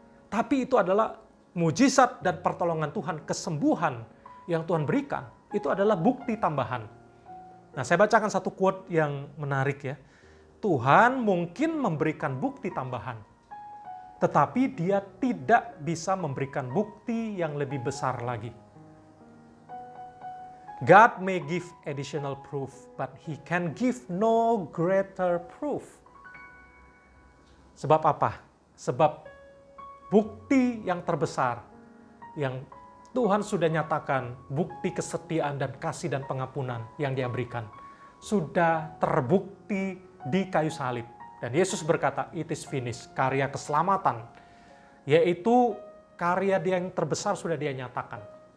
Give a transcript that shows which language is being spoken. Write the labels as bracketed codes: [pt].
[id] Tapi itu adalah mujizat dan pertolongan Tuhan, kesembuhan yang Tuhan berikan, itu adalah bukti tambahan. Nah, saya bacakan satu quote yang menarik ya. Tuhan mungkin memberikan bukti tambahan, tetapi Dia tidak bisa memberikan bukti yang lebih besar lagi. [en] God may give additional proof, but He can give no greater proof. [id] Sebab apa? Sebab bukti yang terbesar yang Tuhan sudah nyatakan, bukti kesetiaan dan kasih dan pengampunan yang Dia berikan, sudah terbukti di kayu salib. Dan Yesus berkata, [en] it is finished, [id] karya keselamatan, yaitu karya Dia yang terbesar sudah Dia nyatakan.